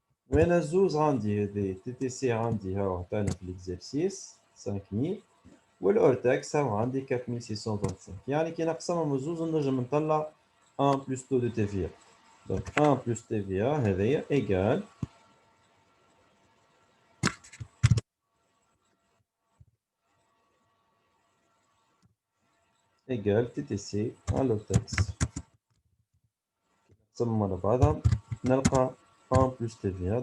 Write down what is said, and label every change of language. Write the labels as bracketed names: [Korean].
[Arabic] وين الزوز عندي هذي تي تي سي عندي هاو عطانا في الاكزرسيس 5000 والأور تاكس هاو عندي 4625. يعني كي نقسمهم الزوز نجم نطلع 1 [French] plus taux de TVA. Donc 1 plus TVA هذايا égal TTC على لور تاكس. [Arabic] نقسمهم على بعضهم نلقى 1 plus TVA.